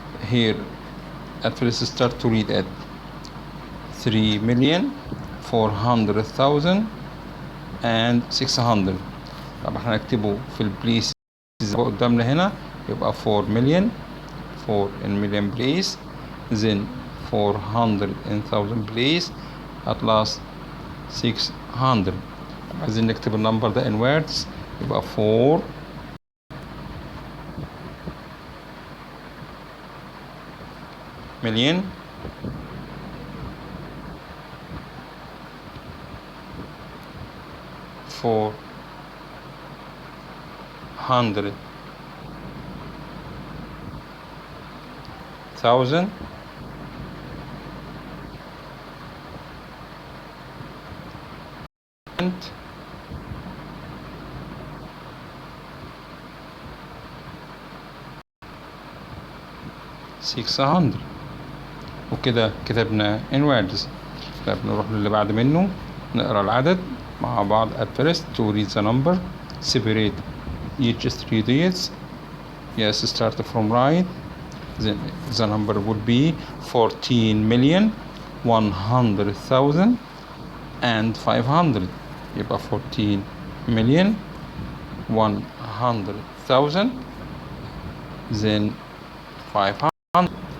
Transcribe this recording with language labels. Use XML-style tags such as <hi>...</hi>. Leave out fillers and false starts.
<en>here at first start to read at 3,400,600. طبعا هنكتبه في البليس قدامنا هنا يبقى 4 million 4 in million place, then 400 in thousand place, at last 600.</en> <ar>عايزين نكتب النمبر ده in words يبقى 4</ar> <en>million 400,000 and 600.</en> <ar>وكده كتبنا in words. طيب نروح للي بعد منه، نقرأ العدد مع بعض.</ar> <en>at first to read the number separate each 3 digits. yes, start from right. then the number would be 14,100,500.</en> <ar>يبقى 14,100,000 then 500.</ar>